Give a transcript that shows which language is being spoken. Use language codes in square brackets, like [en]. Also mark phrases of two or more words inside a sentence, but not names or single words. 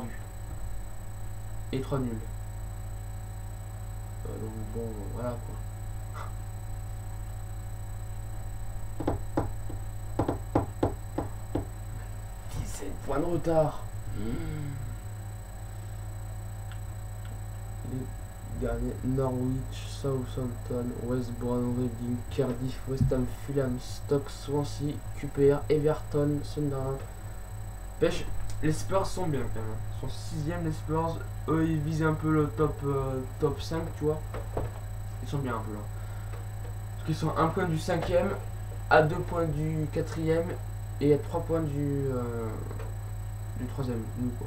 [fr] Et 3 nuls. Donc bon, voilà quoi. 17 points de retard. Les derniers: Norwich, Southampton, West Brom, Reading, Cardiff, West Ham, Fulham, Stoke, Swansea, QPR, Everton, Sunderland. Pêche, les Spurs sont bien quand même. Ils sont 6ème les Spurs. Eux ils visent un peu le top 5, tu vois. Ils sont bien un peu là. Parce qu'ils sont à 1 point du 5ème, à 2 points du 4ème et à 3 points du 3ème, nous quoi.